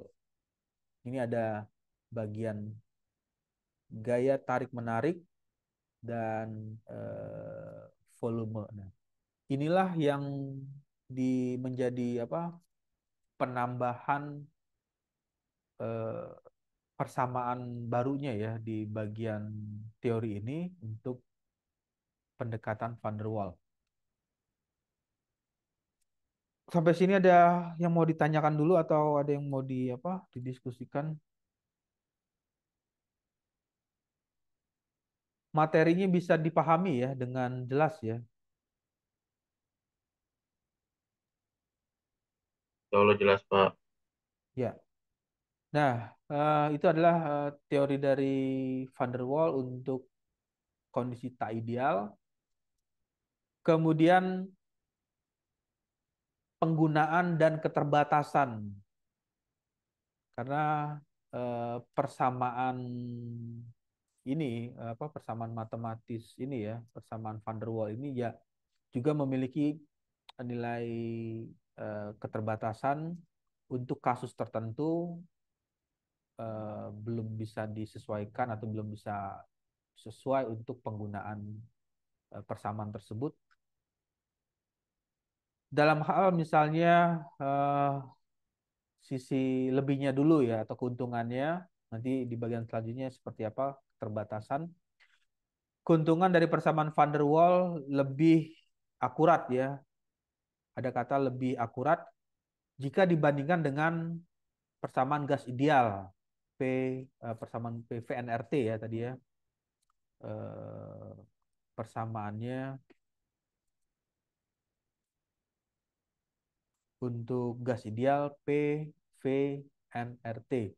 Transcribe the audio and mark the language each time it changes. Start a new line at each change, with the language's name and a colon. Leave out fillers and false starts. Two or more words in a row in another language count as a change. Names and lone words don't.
Indonesian: Ini ada bagian gaya tarik menarik dan volume. Nah, inilah yang menjadi penambahan persamaan barunya ya di bagian teori ini untuk pendekatan van der Waals. Sampai sini ada yang mau ditanyakan dulu atau ada yang mau didiskusikan? Materinya bisa dipahami ya dengan jelas ya. Kalau jelas Pak. Ya. Nah, itu adalah teori dari van der Waals untuk kondisi tak ideal. Kemudian penggunaan dan keterbatasan. Karena persamaan ini persamaan matematis ini ya, persamaan van der Waals ini ya juga memiliki nilai keterbatasan untuk kasus tertentu belum bisa disesuaikan atau belum bisa sesuai untuk penggunaan persamaan tersebut. Dalam hal misalnya sisi lebihnya dulu ya atau keuntungannya, nanti di bagian selanjutnya seperti apa keterbatasan. Keuntungan dari persamaan van der Waals lebih akurat ya. Ada kata lebih akurat jika dibandingkan dengan persamaan gas ideal persamaan PVNRT ya tadi ya. Persamaannya untuk gas ideal PVNRT.